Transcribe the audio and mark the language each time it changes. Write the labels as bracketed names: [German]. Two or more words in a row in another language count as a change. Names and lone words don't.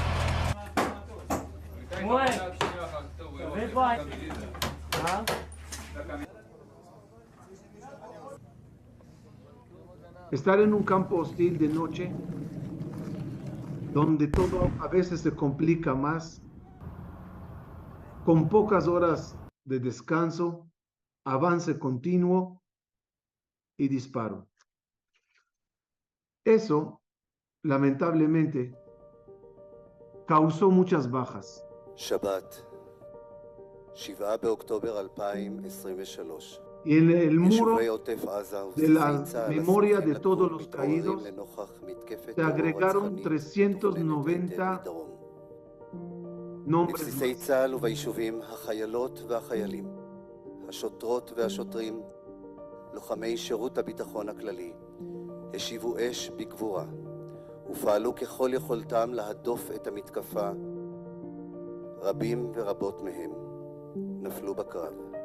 [Spanish] Estar en un campo hostil de noche, donde todo a veces se complica más, con pocas horas de descanso, avance continuo y disparo. Eso, lamentablemente, causó muchas bajas. [Hebrew] Shabbat, 7 באוקטובר 2023. [Spanish] Y en el muro de la memoria de todos los caídos se agregaron 390 nombres [Hebrew] בבסיסי צה"ל וביישובים, החיילות והחיילים, השוטרות והשוטרים, לוחמי שירות הביטחון הכללי, השיבו אש בגבורה ופעלו ככל יכולתם להדוף את המתקפה. רבים ורבות מהם נפלו בקרב.